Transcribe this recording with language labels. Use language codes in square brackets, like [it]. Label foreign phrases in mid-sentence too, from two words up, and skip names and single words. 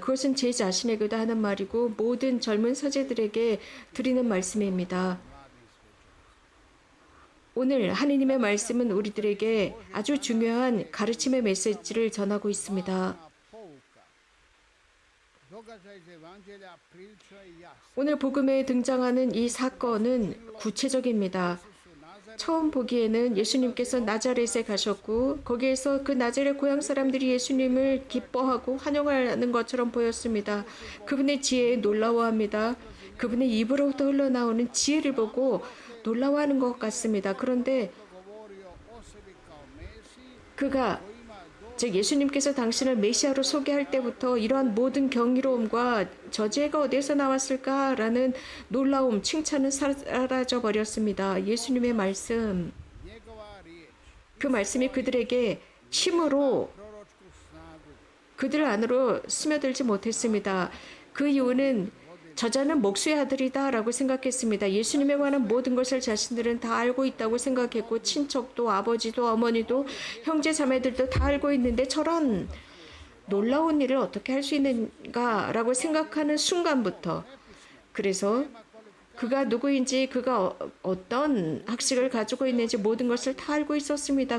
[ko] 그것은 제 자신에게도 하는 말이고 모든 젊은 사제들에게 드리는 말씀입니다. 오늘 하느님의 말씀은 우리들에게 아주 중요한 가르침의 메시지를 전하고 있습니다. [hr] događaj iz Evanđelja prilično je jasan. [ko] 오늘 복음에 등장하는 이 사건은 구체적입니다. 처음 보기에는 예수님께서 나자렛에 가셨고 거기에서 그 나자렛 고향 사람들이 예수님을 기뻐하고 환영하는 것처럼 보였습니다. 그분의 지혜에 놀라워합니다. 그분의 입으로부터 흘러나오는 지혜를 보고 놀라워하는 것 같습니다. 그런데 [hr] Govorio o sebi kao Mesiji [ko] 그가 즉 예수님께서 당신을 메시아로 소개할 때부터 이러한 모든 경이로움과 저 지혜가 어디에서 나왔을까라는 놀라움, 칭찬은 사라져 버렸습니다. 예수님의 말씀, [hr] njegova riječ, [ko] 그 말씀이 그들에게 힘으로 [hr] proročku snagu. [ko] 그들 안으로 스며들지 못했습니다. 그 이유는 저자는 목수의 아들이다 라고 생각했습니다. 예수님에 관한 모든 것을 자신들은 다 알고 있다고 생각했고 친척도 아버지도 어머니도 형제 자매들도 다 알고 있는데 저런 놀라운 일을 어떻게 할 수 있는가 라고 생각하는 순간부터 그래서 그가 누구인지 그가 어떤 학식을 가지고 있는지 모든 것을 다 알고 있었습니다.